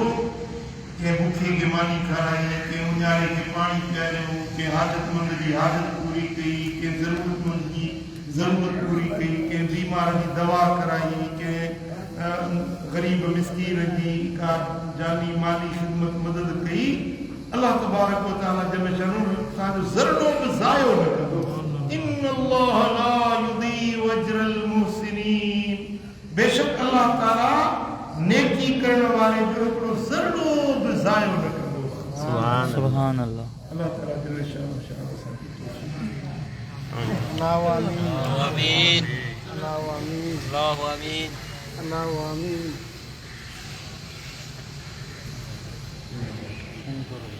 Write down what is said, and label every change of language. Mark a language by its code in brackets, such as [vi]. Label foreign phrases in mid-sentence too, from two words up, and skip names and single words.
[sd] कंहिं बुखे खे मानी खाराई, कंहिं उन्यारे खे पाणी पियारियो, कंहिं हाजतमंद जी हाजत पूरी कई, कंहिं ज़रूरतमंद जी ज़रूरत पूरी कई, कंहिं बीमार जी दवा कराई, कंहिं ग़रीब मिस्कीन जी का जानी माली ख़िदमत मदद कई। अल्लाह [ar] تبارك وتعالى جل شأنه [sd] तव्हांजो ज़रो बि ज़ायो न कंदो। [ar] إن الله لا يضيع أجر المحسنين, [sd] बेशक अल्लाह ताला नेकी करण वारे जो हिकिड़ो ज़रो बि ज़ायो न कंदो। [ar] سبحان الله. [sd] अल्लाह ताला [ar] جل شأنه [sd] असांखे [ar] الله آمين, आमीन, الله آمين, الله آمين. الله آمين.